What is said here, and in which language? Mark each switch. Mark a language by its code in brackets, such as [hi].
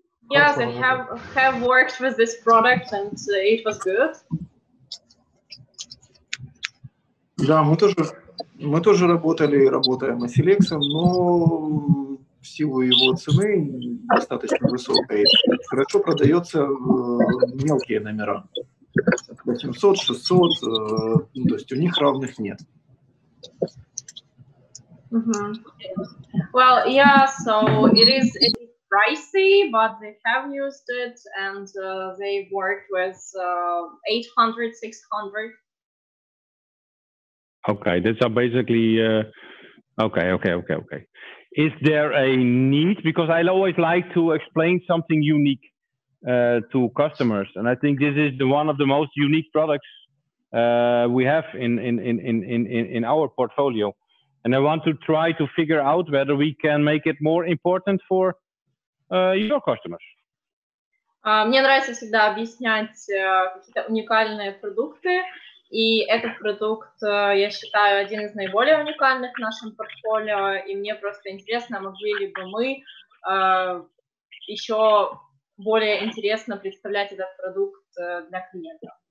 [en] Yes, I have worked with this product and it was good. [ru] Да, мы тоже работали и работаем ASSILEX, но в силу его цены достаточно высокой хорошо продается мелкие номера. 800, 600, ну, то есть у них равных нет. [en] Well, yeah, so it is pricey, but they have used it and they worked with 800, 600. Okay, that's basically okay. Is there a need? Because I always like to explain something unique to customers, and I think this is one of the most unique products we have in our portfolio. And I want to try to figure out whether we can make it more important for your customers. [ru] Мне нравится всегда объяснять какие-то уникальные продукты, и этот продукт, я считаю, один из наиболее уникальных в нашем портфолио, и мне просто интересно, могли ли бы мы еще более интересно представлять этот продукт для клиентов.